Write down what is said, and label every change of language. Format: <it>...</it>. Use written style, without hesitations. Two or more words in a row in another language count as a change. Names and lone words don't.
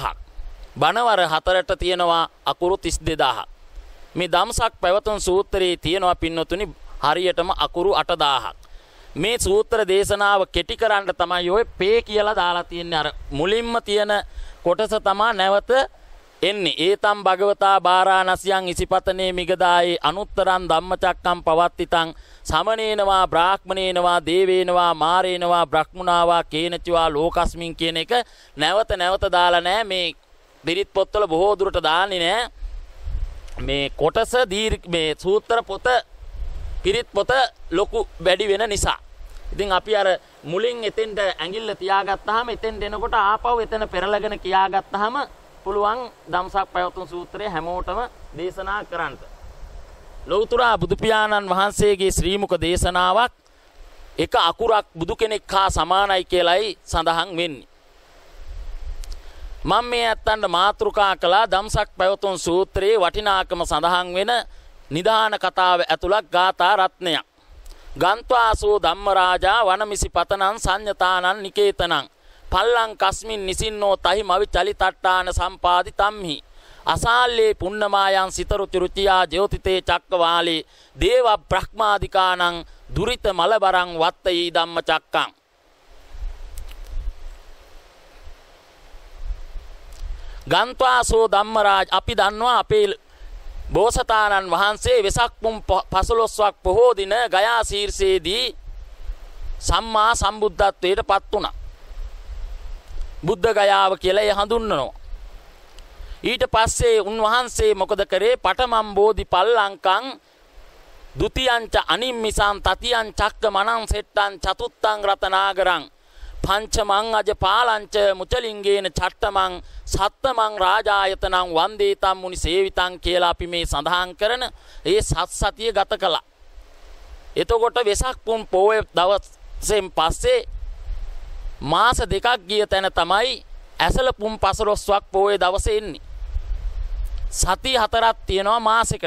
<si>බණවර 4ට තියෙනවා අකුරු 32000ක්. මේ ධම්සක් පැවතුම් සූත්‍රයේ තියෙනවා පින්නතුනි හරියටම අකුරු 8000ක්. මේ සූත්‍ර දේශනාව කෙටි කරන්න තමයි ඔය පේ කියලා දාලා තියන්නේ. අර මුලින්ම තියෙන කොටස තමයි නැවත එන්නේ.</si> <pi>ඒතම් භගවතා බාරාණසියන් ඉසිපතනේ මිගදායේ අනුත්තරං ධම්මචක්කම් පවත්තිතං සමනේනවා බ්‍රාහ්මනේනවා දේවේනවා මාරේනවා බ්‍රහ්මුණාවා කේනචවා ලෝකස්මින්</pi> <si>කියන එක නැවත නැවත දාලා නැහැ. මේ පිරිත් පොත්වල බොහෝ දුරට දාන්නේ නැහැ. මේ කොටස මේ සූත්‍ර පොත පිරිත් පොත ලොකු වැඩි වෙන නිසා. ඉතින් අපි අර මුලින් එතෙන්ට ඇඟිල්ල තියාගත්තාම එතෙන්ට එනකොට ආපහු එතන පෙරලගෙන කියාගත්තාම පුළුවන් ධම්සක් පැවතුම් සූත්‍රය හැමෝටම දේශනා කරන්න. ලෞතර බුදු පියාණන් වහන්සේගේ ශ්‍රී මුක දේශනාවක් එක අකුරක් බුදු කෙනෙක් හා සමානයි කියලයි සඳහන් වෙන්නේ. මම මේ අත්තන්ට මාතෘකා කළා ධම්සක් පැවතුම් සූත්‍රයේ වටිනාකම සඳහන් වෙන නිදාන කතාව ඇතුළත් ගාථා රත්නයක්.</si> <pi>ගන්්වාසෝ ධම්මරාජා වනමිසි පතනං සංඤතානං නිකේතනං පල්ලං කස්මින් නිසින්නෝ තහිමවි චලිතට්ඨාන සම්පාදිතම්හි අසාල්ලේ පුන්නමායං සිතරුචිරුචියා ජෝතිතේ චක්කවාලේ දේව බ්‍රහ්මාදිකානං දුරිත මලබරං වත්තයි ධම්ම චක්කං. ගන්්වාසෝ ධම්මරාජ</pi> <si>අපි දන්නවා අපේ බෝසතාණන් වහන්සේ වෙසක් පුන් 15ක් පොහෝ දින ගයා ශීර්ෂයේදී සම්මා සම්බුද්ධත්වයට පත් වුණා. බුද්ධ ගයාව කියලා ඒ හඳුන්වනවා. ඊට පස්සේ උන්වහන්සේ මොකද කරේ?</si> <pi>පඨමම් බෝධි පල්ලංකං ဒ ුතියංච අනිම්මිසං තතියං චක්ක මනං සෙට්ටං චතුත්තං රතනාගරං පංචමං අජ පාලංච මුචලින්ගේන චට්ටමං සත්තමං රාජායතනං වන්දේතම් මුනි සේවිතං</pi> <si>කියලා අපි මේ සඳහන් කරන ඒ සත්සතිය ගත කළා. එතකොට වෙසක් පුන් පොය දවසෙන් පස්සේ මාස දෙකක් ගිය තැන තමයි ඇසල පුන් 15ක් පොය දවසේ එන්නේ. සති 4ක් තියෙනවා මාසෙකට.</si>